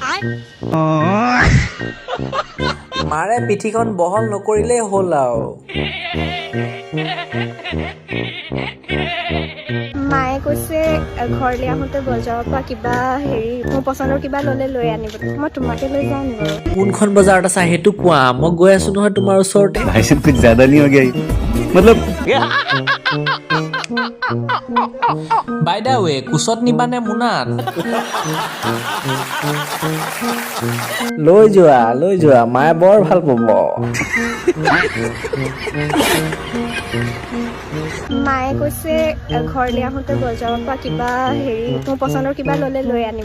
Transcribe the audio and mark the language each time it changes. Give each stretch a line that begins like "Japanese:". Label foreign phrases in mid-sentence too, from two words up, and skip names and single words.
Assamese: মাৰে পিঠিখন বহল নকৰিলেই হ'ল আৰু। মায়ে কৈছে ঘৰলৈ আহোঁতে বজাৰৰ পৰা কিবা মোৰ পচন্দৰ কিবা ল'লে লৈ আনিব। মই তোমাকে লৈ যাওঁ নি বাৰু? কোনখন বজাৰত আছা সেইটো কোৱা, মই গৈ আছো নহয় তোমাৰ ওচৰতে।
Hindi: भाई साहब कुछ ज्यादा नहीं हो गया ये? मतलब
English: by the way
Assamese: কোচত নিবানে মোনাত? লৈ যোৱা মায়ে বৰ ভাল পাব। মায়ে কৈছে ঘৰলৈ আহোঁতে বজাৰৰ পৰা কিবা মোৰ পচন্দৰ কিবা ল'লে লৈ আনিব।